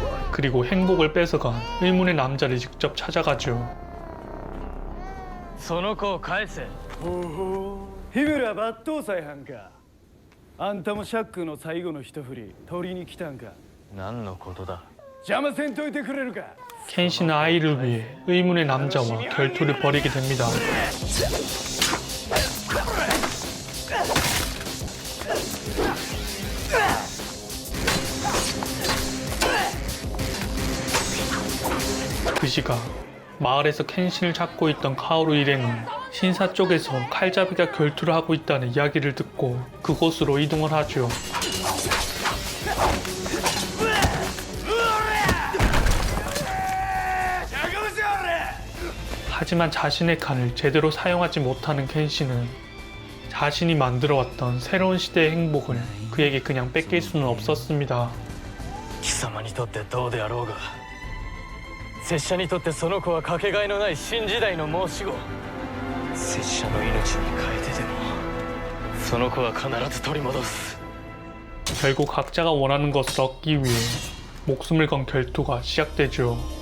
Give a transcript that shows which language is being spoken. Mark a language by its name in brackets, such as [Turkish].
[Korean] 그리고 행복을 뺏어간 의문의 남자를 직접 찾아가죠. [Japanese] その子を返せ日村抜刀斎はんかあんたもシャックの最後の一振り取りに来たんか何のことだ邪魔せんといてくれるか [Korean] 켄신은 아이를 위해 의문의 남자와 결투를 벌이게 됩니다. 그 시각 마을에서 켄신을 찾고 있던 카오루 일행은 신사 쪽에서 칼잡이가 결투를 하고 있다는 이야기를 듣고 그곳으로 이동을 하죠. 하지만 자신의 칸을 제대로 사용하지 못하는 켄시는 자신이 만들어왔던 새로운 시대의 행복을 그에게 그냥 뺏길 수는 없었습니다. [Japanese] 貴様にとってどうであろうが拙者にとってその子はかけがえのない新時代の申し子拙者の命に変えてでもその子は必ず取り戻す [Korean] 결국 각자가 원하는 것을 얻기 위해 목숨을 건 결투가 시작되죠.